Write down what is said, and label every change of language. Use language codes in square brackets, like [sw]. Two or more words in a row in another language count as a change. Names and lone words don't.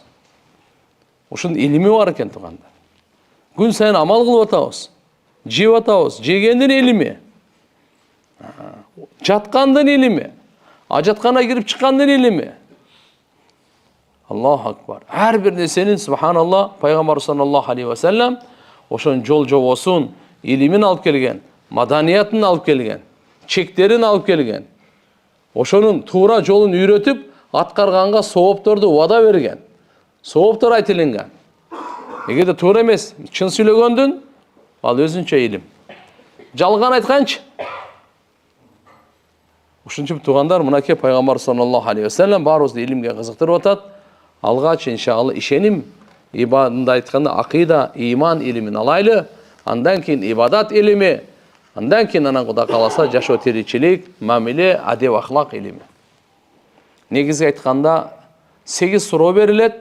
[ky] Ошонун илими бар экен туугандар. Күн сайын амал кылып атабыз. Жеп атабыз, жегендин илими. Жаткандын илими. Ажаткана кирип чыккандын илими. [ar] الله أكبر. [ky] Ар бир нерсенин субханаллах, пайгамбар [ar] صلى الله عليه وسلم [ky] ошон жол жобосун, илимин алып келген, маданиятын алып келген, чектерин алып келген. Ошонун туура жолун үйрөтүп, аткарганга соопторду вада берген. Сооптор айтылган. Эгерде туура эмес, чын сүйлөгөндүн ал өзүнчө илим. Жалган айтканчы. Ушунча туугандар, мынакей пайгамбар [ar] صلى الله عليه وسلم [ky] баарыбызды илимге кызыктырып атат. Алгач иншалла ишеним ибадында айтканда акыйда, иман илимин алайлы, андан кийин ибадат илими, андан кийин анан Кудай кааласа жашоо тиричилик, мамиле, адеп ахлак илими. Негизги айтканда 8 суроо берилет.